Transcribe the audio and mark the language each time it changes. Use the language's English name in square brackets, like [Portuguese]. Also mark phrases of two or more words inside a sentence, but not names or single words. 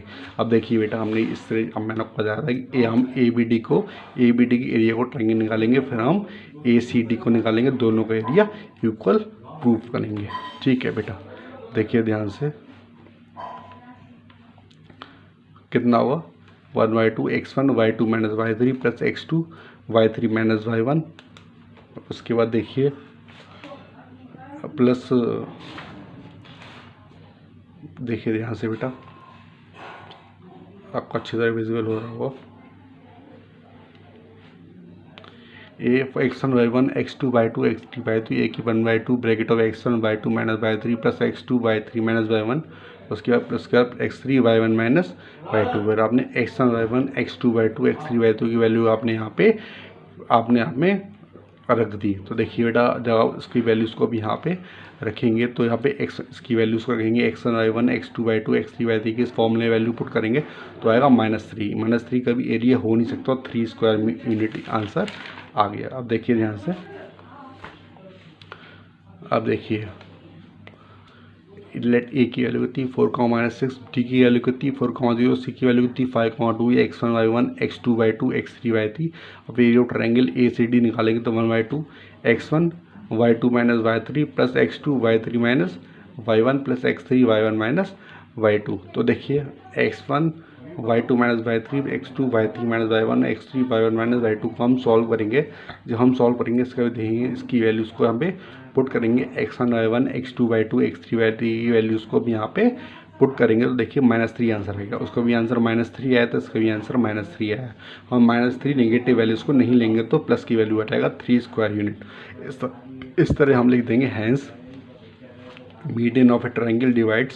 [Hindi] अब देखिए बेटा हमने इस तरह, अब मैंने आपको बताया था कि हम ए बी डी की एरिया को ट्रायंगल निकालेंगे, फिर हम ए सी डी को निकालेंगे, दोनों का एरिया [English] equal proof [Hindi] करेंगे। ठीक है बेटा, देखिए ध्यान से, कितना हुआ? 1/2 x1 y2 - y3 + x2 y3 - y1। उसके बाद देखिए प्लस, देखिए ध्यान से बेटा, आपको अच्छी तरह विजिबल हो रहा होगा। ए x1 y1, x2 y2, x3 y3, ए की 1/2 [English] bracket of [Hindi] x1 y2 - y3 + x2 y3 - y1। उसके बाद x3 y1 - y2। फिर आपने x1 y1, x2 y2, x3 y2 की वैल्यू आपने यहाँ पे रख दी। तो देखिए बेटा जब इसकी वैल्यूज़ को भी यहाँ पे रखेंगे, तो यहाँ पे इसकी वैल्यूज़ को रखेंगे, x1 y1, x2 y2, x3 y3 की इस [English] formula value put [Hindi] करेंगे तो आएगा -3। -3 का भी एरिया हो नहीं सकता, 3 [English] square unit answer [Hindi] आ गया। अब देखिए ध्यान से, अब देखिए [English] let A [Hindi] की वैल्यू कितनी? 4,-6, डी की वैल्यू कितनी? 4,0, सी की वैल्यू कितनी? 5,2, x1 y1, x2 y2, x3 y3। अब [English] area of triangle A C D [Hindi] निकालेंगे तो 1/2 x1 y2 - y3 + x2 y3 - y1 + x3 y1 - y2। तो देखिए x1 y2 - y3, x2 y3 - y1, x3 y1 - y2 को हम सॉल्व करेंगे। जब हम सॉल्व करेंगे इसका देखेंगे, इसकी वैल्यूज़ को यहाँ पे पुट करेंगे, x1 y1, x2 y2, x3 y3 की वैल्यूज़ को भी यहाँ पे पुट करेंगे तो देखिए -3 आंसर आएगा। उसका भी आंसर -3 आया, तो इसका भी आंसर -3 आया। हम -3 [English] negative values [Hindi] को नहीं लेंगे तो प्लस की वैल्यू हटाएगा 3 [English] square unit. [Hindi] इस तरह हम लिख देंगे [English] hence median of a triangle divides.